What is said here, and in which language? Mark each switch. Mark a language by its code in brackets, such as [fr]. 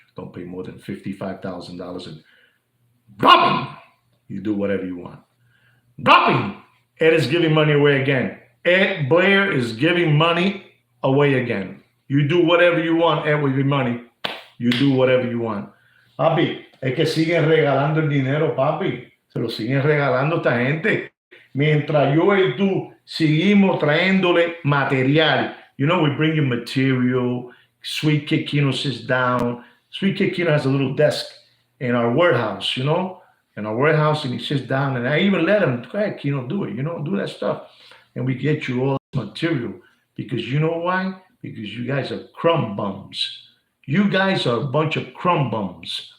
[en] Don't pay more than $55,000 and dropping. You do whatever you want. Dropping. Ed is giving money away again. Ed Blair is giving money away again. You do whatever you want, Ed, with your money. You do whatever you want. [es] Papi, es que siguen regalando el dinero, papi. Se lo siguen regalando esta gente. Mientras yo y tú seguimos trayéndole material. [en] You know, we bring you material. Sweet Kid Kino sits down. Sweet Kid Kino has a little desk in our warehouse, you know, in our warehouse, and he sits down, and I even let him, go ahead, Kino, do it, you know, do that stuff. And we get you all this material because you know why? Because you guys are crumb bums. You guys are a bunch of crumb bums.